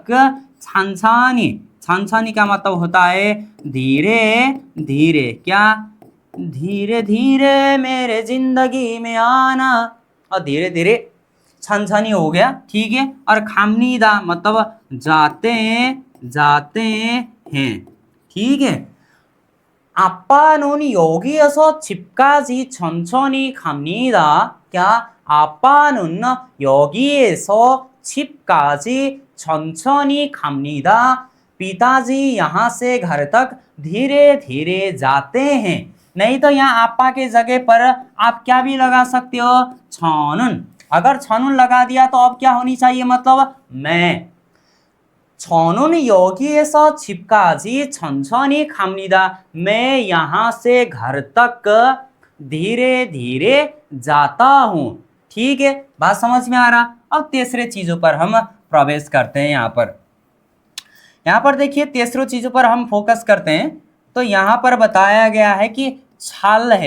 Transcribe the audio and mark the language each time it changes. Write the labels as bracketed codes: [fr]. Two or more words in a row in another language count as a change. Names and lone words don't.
[hi] छानछानी, छानछानी का मतलब होता है धीरे धीरे। क्या, धीरे धीरे मेरे जिंदगी में आना, और धीरे धीरे छानछानी हो गया, ठीक है। और खामनीदा मतलब जाते हैं, जाते हैं, ठीक है। [ko] 아빠는 여기에서 집까지 천천히 갑니다. [hi] क्या, [ko] 아빠는 여기에서 집까지 천천히 갑니다। [hi] पिताजी यहाँ से घर तक धीरे धीरे जाते हैं। नहीं तो यहाँ आपा के जगह पर आप क्या भी लगा सकते हो, छनुन। अगर छनुन लगा दिया तो अब क्या होनी चाहिए, मतलब मैं। [ko] छनुन 여기에서 집까지 천천히 갑니다। [hi] मैं यहाँ से घर तक धीरे धीरे जाता हूँ, ठीक है। बात समझ में आ रहा। अब तीसरे चीजों पर हम प्रवेश करते हैं। यहाँ पर देखिए तीसरों चीजों पर हम फोकस करते हैं। तो यहाँ पर बताया गया है कि छल है।